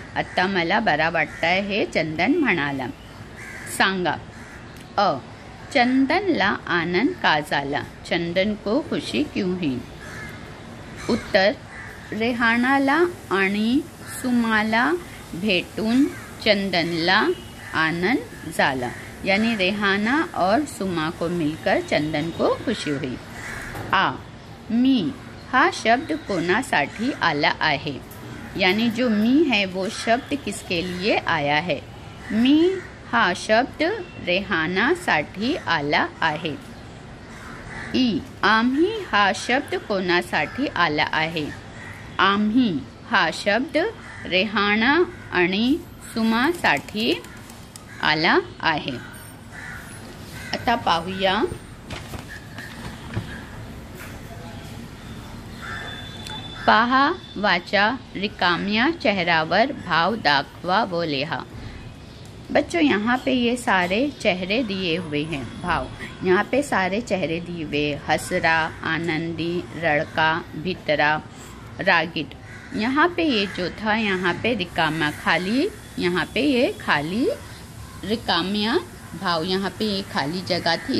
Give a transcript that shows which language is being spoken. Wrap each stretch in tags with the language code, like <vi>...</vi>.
<mr>आता मला बरा वाटतंय, हे चंदन म्हणाला। सांगा, चंदनला आनंद का झाला?</mr> <hi>चंदन को खुशी क्यों हुई?</hi> <mr>उत्तर, रेहानाला आणि सुमाला भेटून चंदनला आनंद झाला।</mr> <hi>यानी रेहाना और सुमा को मिलकर चंदन को खुशी हुई।</hi> <mr>आ, मी हा शब्द कोणासाठी आला आहे?</mr> <hi>यानी जो मी है वो शब्द किसके लिए आया है?</hi> <mr>मी हा शब्द रेहानासाठी आला आहे। ई, आम्ही हा शब्द कोणासाठी आला आहे? आम्ही हा शब्द रेहाना आणि सुमासाठी आला आहे। आता पाहूया पहा, वाचा, रिकाम्या चेहऱ्यावर भाव दाखवा व लिहा।</mr> <hi>बच्चों यहाँ पे ये सारे चेहरे दिए हुए हैं, भाव यहाँ पे सारे चेहरे दिए हुए,</hi> <mr>हसरा, आनंदी, रड़का, भितरा, रागिट।</mr> <hi>यहाँ पे ये जो था यहाँ पे रिकाम्या खाली, यहाँ पे ये खाली रिकाम्या भाव, यहाँ पे ये खाली जगह थी।</hi>